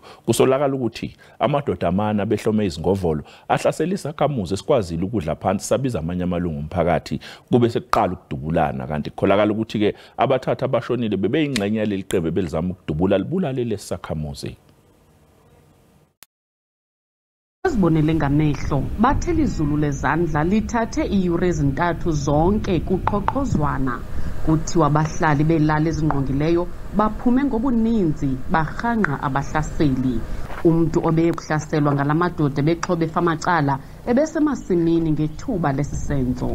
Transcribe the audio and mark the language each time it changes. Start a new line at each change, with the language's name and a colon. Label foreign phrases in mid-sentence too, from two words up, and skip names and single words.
Zulu: Kusolakala ukuthi amadoda amana behlome izingovolo ahlasela isakhamuzi esikwazile ukudla phansi sabiza amanye amalungu omphakathi kube sekuqala ukudubulana kanti kukholakala ukuthi ke abathathu abashonile bebeyingxenye yaleli qembu belizama ukudubula libulale lesakhamuzi.
Xhosa: Sibonele ngamehlo bathela izulu lezandla lithathe iyure ezintathu zonke kuqhoqhozwana kuthiwa abahlali belala ezingqongileyo baphume ngobuninzi barhanqa abahlaseli. Umuntu obeye kuhlaselwa ngalamadoda bexhobe famacala ebesemasimini ngethuba lesisenzo.